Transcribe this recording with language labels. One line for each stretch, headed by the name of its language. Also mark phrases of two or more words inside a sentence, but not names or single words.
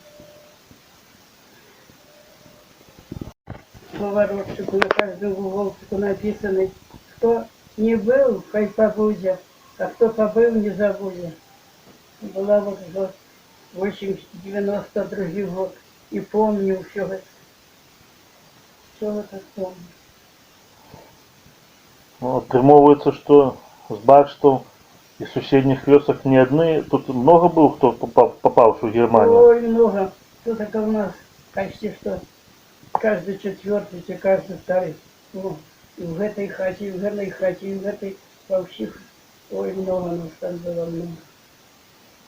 Russian: Поворотчик на каждом уголку написаны, кто не был, хай побудет, а кто побыл, не забудет. Была вот год 92 год, и помню все это. Все это помню.
Belarusian: Ну, атрымоўваецца, што з бачтаў і суседніх вёсак не адны.
Russian: Тут много было, кто попавший в Германию? Ой, много. Тут это у нас почти что каждый четвертый, и каждый второй. Ну, и в этой хате, и в этой хате, и в этой во всех. Ой, много нас там было, много.